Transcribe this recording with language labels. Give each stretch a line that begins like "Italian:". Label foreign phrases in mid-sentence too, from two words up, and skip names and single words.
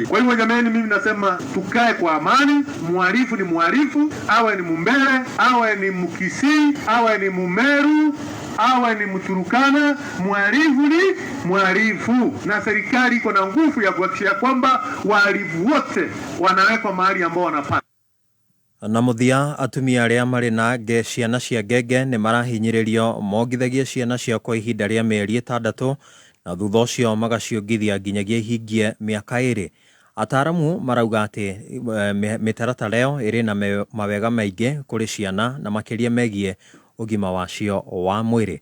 Swahili: Kwa hivyo jamani, mimi nasema tukae kwa amani. Muhalifu ni muhalifu, awe ni Mumbere, awe ni Mkisii, awe ni Mumeru, awe ni Mturukana, muhalifu ni muhalifu, na serikali iko na nguvu ya kuhakikisha kwamba wahalifu wote wanawekwa mahali ambao wanapata.
Kikuyu: Na muthia atumia arĩa marĩ na ciana cia ngenge nĩ marahinyĩrĩrio mongithagie ciana cia kwa ihinda rĩa mĩeri 6 na thutha ũcio magaciongithia nginyagia ihingie mĩaka 2. Ataramu marauga atĩ mĩtaratara ĩyo ĩrĩ na mawega maingĩ kũrĩ ciana na makĩria megiĩ ũgima wacio wa mwĩrĩ.